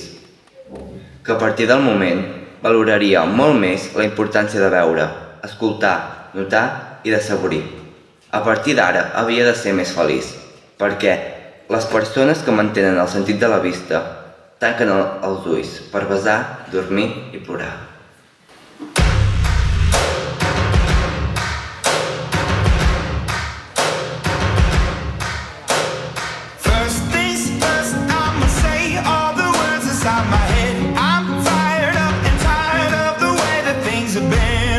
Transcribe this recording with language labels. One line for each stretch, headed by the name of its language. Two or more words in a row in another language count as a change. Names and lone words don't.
Catalan: Que a partir del moment valoraria molt més la importància de veure, escoltar, notar i d'assaborir. A partir d'ara havia de ser més feliç, perquè les persones que mantenen el sentit de la vista tanquen els ulls per besar, dormir i plorar.
English: First things first, I'ma say all the words inside my head. I'm fired up and tired of the way that things have been.